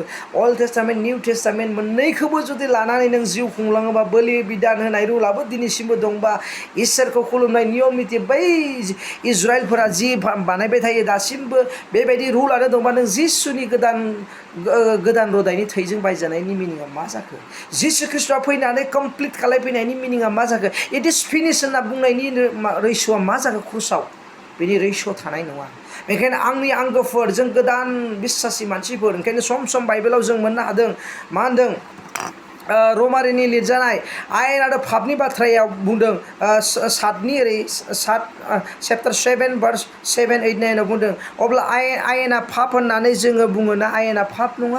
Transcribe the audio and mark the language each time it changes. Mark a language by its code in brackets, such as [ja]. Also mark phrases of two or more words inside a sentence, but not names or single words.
[brx] अल्ड टेस्टामेन्ट निउ टेस्टामेन्ट मोननैखौबो जुदि लानानै नों जिउ खुंलाङोबा बोलि बिदान होनाय रुलाबो दिनैसिमबो दंबा इसोरखौ खुलुमनाय नियम निति बै इजराइलफोरा जि बानायबाय थायो दासिमबो बेबायदि रुलानो दंबा नों जिसुनि गोदान रदायनि थैजों बायजानायनि मिनिङा मा जाखो? जिसु ख्रिस्ट'आ फैनानै कमप्लिट खालायफैनायनि मिनिङा मा जाखो? [en] it is finish [brx] होनना बुंनायनि रैसुआ मा जाखो क्रुसाव? बेनि रैस' थानाय नङा। बेखायनो आंनि आंगोफोर जों गोदान बिश्वासि मानसिफोर ओंखायनो सम सम बाइबेलाव जों मोननो हादों मा होनदों रमारिनि लिरजानाय आयेन आरो पापनि बाथ्रायाव बुंदों चेप्टार 7 भार्स 7, 8, 9 आव बुंदों अब्ला आयेना पाप होननानै जोङो बुङोना आयेना पाप नङा।